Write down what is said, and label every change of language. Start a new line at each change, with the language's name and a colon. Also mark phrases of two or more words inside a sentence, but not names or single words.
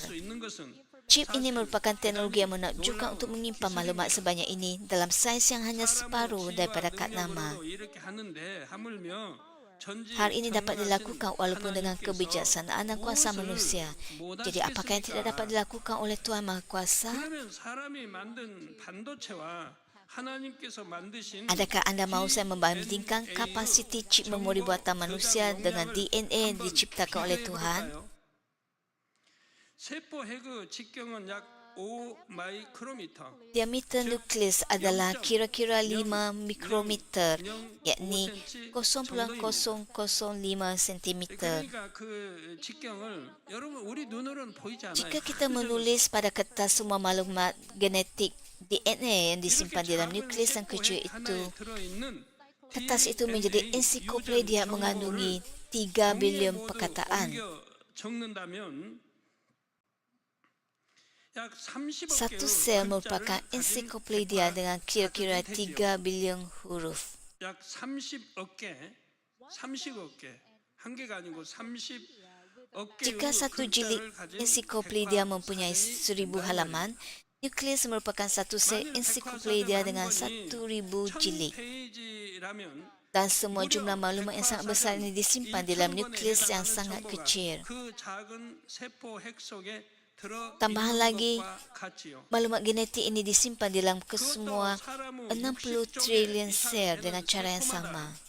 Malay: Chip ini merupakan teknologi yang menakjubkan untuk menyimpan maklumat sebanyak ini dalam saiz yang hanya separuh daripada kad nama. Hal ini dapat dilakukan walaupun dengan kebijaksanaan dan kuasa manusia. Jadi apakah yang tidak dapat dilakukan oleh Tuhan Maha Kuasa?
Korean: 하나님께서 만드신
Malay: Adakah anda mahu saya membandingkan kapasiti chip memori buatan manusia dengan DNA yang diciptakan oleh Tuhan?
Korean: 세포 핵의 직경은 약 5 마이크로미터.
Malay: Diameter nukleus adalah kira-kira 5 mikrometer, yakni 0.005 cm.
Korean: 그러니까 그 직경을 여러분 우리 눈으로는 보이지 않아요.
Malay: Jika kita menulis pada kertas semua maklumat genetik DNA yang disimpan di dalam nukleus yang kecil itu, kertas itu menjadi ensiklopedia mengandungi 3 bilion perkataan. Satu sel merupakan ensiklopedia dengan kira-kira 3 bilion huruf.
Korean: 약 30억 개, 30억 개, 한 개가 아니고 30억 개.
Malay: Jika satu jilid ensiklopedia mempunyai 1000 halaman, nukleus merupakan satu sel ensiklopedia dengan 1000 jilid. Dan semua jumlah maklumat yang sangat besar ini disimpan di dalam nukleus yang sangat kecil. Tambahan lagi, maklumat genetik ini disimpan di dalam kesemua 60 trilion sel dengan cara yang sama.